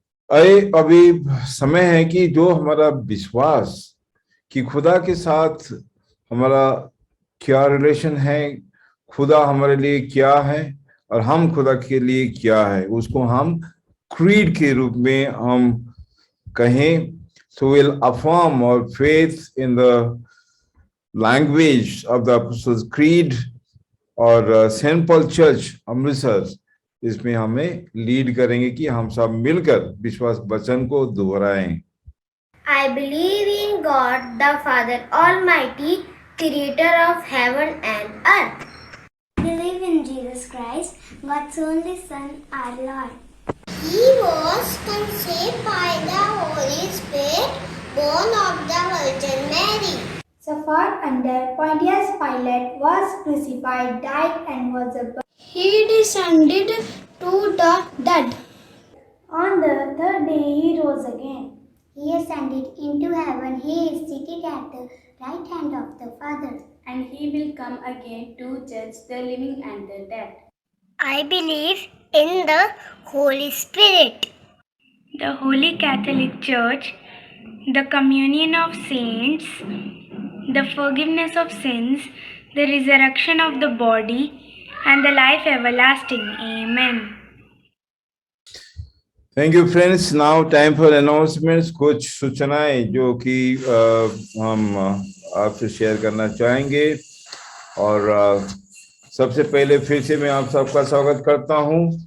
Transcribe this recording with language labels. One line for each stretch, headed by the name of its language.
Hindi: अभी समय है कि जो हमारा विश्वास कि खुदा के साथ हमारा क्या रिलेशन है, खुदा हमारे लिए क्या है और हम खुदा के लिए क्या है, उसको हम क्रीड के रूप में हम कहें।
English: So we'll affirm our faith in the language of the Apostles' Creed
Hindi: और सेंट पॉल चर्च अमृतसर, इसमें हमें लीड करेंगे कि हम सब मिलकर विश्वास वचन को दोहराएं।
English: I believe in God, the Father Almighty, creator of heaven and earth. I believe in Jesus Christ, God's only Son, our Lord. He was conceived by the Holy Spirit, born of the Virgin Mary. Suffered under Pontius Pilate, was crucified, died, and was buried. He descended to the dead. On the third day he rose again. He ascended into heaven. He is seated at the right hand of the Father. And he will come again to judge the living and the dead. I believe in the Holy Spirit, The Holy Catholic Church, the communion of saints, the forgiveness of sins, the resurrection of the body, and the life everlasting. Amen. Thank you friends. Now time for announcements.
Hindi: कुछ सूचनाएं जो कि हम आपसे share करना चाहेंगे, और सबसे पहले फिर से मैं आप सबका स्वागत करता हूं।